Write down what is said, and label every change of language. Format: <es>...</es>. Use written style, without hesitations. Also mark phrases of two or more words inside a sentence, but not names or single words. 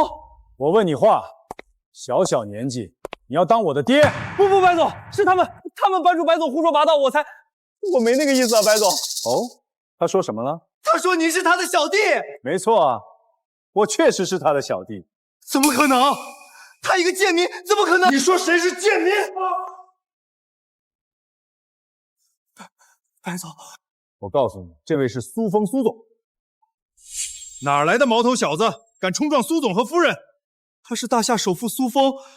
<zh>我问你话，小小年纪你要当我的爹？不，白总，是他们班主白总胡说八道，我没那个意思啊，白总。哦，他说什么了？他说你是他的小弟。没错啊，我確實是他的小弟。怎麼可能？他一個賤民，怎麼可能？你說誰是賤民？白總，我告訴你，這位是蘇峰蘇總。哪來的毛頭小子，敢衝撞蘇總和夫人？他是大夏首富蘇峰。</zh>